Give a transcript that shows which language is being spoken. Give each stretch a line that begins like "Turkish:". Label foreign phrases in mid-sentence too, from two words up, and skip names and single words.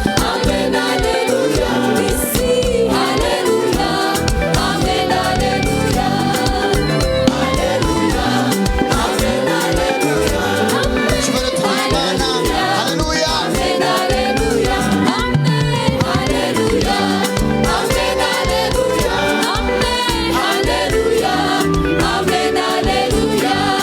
French: Amen, alléluia. Ici, alléluia. Amen, alléluia. Alléluia. Amen, alléluia. Amen.
Kinyarwanda: Icyubahiro tugiha Imana.
French: Alléluia. Haleluya. Amen, alléluia. Amen, alléluia. Amen, alléluia.
Kinyarwanda: Amen. Haleluya. Amen, haleluya.